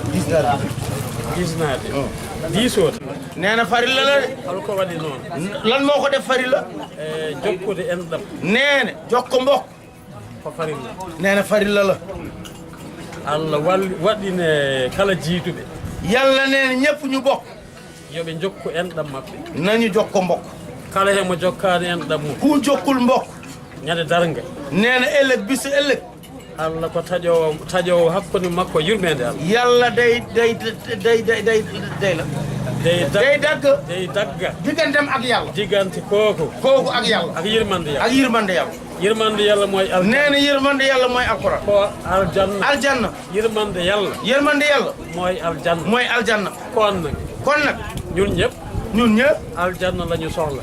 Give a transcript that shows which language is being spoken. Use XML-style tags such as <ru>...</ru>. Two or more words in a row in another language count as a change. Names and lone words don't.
<ff>gisnaade diisoode</ff> <wo>nee na farilla la de</wo> <ff>holko waɗi noon</ff> <wo>lan moo ko def farilla</wo> <ff>jokkude enɗam</ff> <wo>nee na jokko mbokk</wo> <ff>ko farilla</ff> <wo>nee na farilla la</wo> <ff>Allah waɗine kala jiiduɓe</ff> <wo>yàlla nee na ñëpp ñu bokk</wo> <ff>yoɓe jokku enɗam maɓɓe</ff> <wo>nañu jokko mbokk</wo> <ff>kala hemo jokkaani enɗam mum</ff> <wo>ku jokkul mbokk</wo> <ff>ñande darnge</ff> <wo>nee na ëllëg bisu ëllëg</wo> <ff>Allah ko taƴowo hakkude makko yurmede Allah</ff> <wo>yàlla day la day dagga digganteem ak yàlla diggante kooku ak yàlla ak yirmande yàlla ak yirmande yàlla yirmande yàlla mooy al nee na yirmande yàlla mooy alquran</wo> <ff>ko</ff> <wo>aljanna yirmande yàlla mooy aljanna kon nag ñun ñëpp aljanna la ñu soxla</wo>